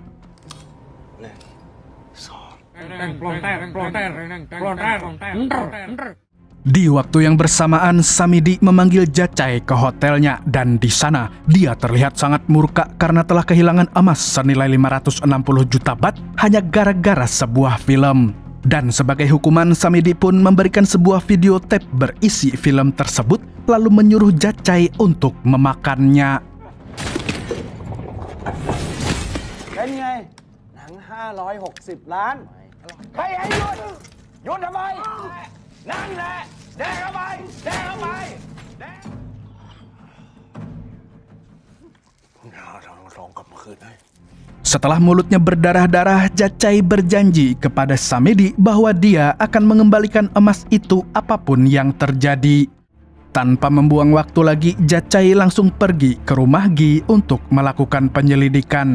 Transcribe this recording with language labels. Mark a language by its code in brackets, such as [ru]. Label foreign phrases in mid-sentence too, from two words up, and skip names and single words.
[id] Di waktu yang bersamaan, Samidi memanggil Jacai ke hotelnya dan di sana dia terlihat sangat murka karena telah kehilangan emas senilai 560 juta baht hanya gara-gara sebuah film. Dan sebagai hukuman, Samidi pun memberikan sebuah video tape berisi film tersebut lalu menyuruh Jacai untuk memakannya. [th] Kan ไง หนัง 560 ล้าน ใครให้หยุด หยุดทำไม นั่นแหละ แดกเข้าไป แดกเข้าไป [id] Setelah mulutnya berdarah-darah, Jacai berjanji kepada Samidi bahwa dia akan mengembalikan emas itu apapun yang terjadi. Tanpa membuang waktu lagi, Jacai langsung pergi ke rumah Gi untuk melakukan penyelidikan.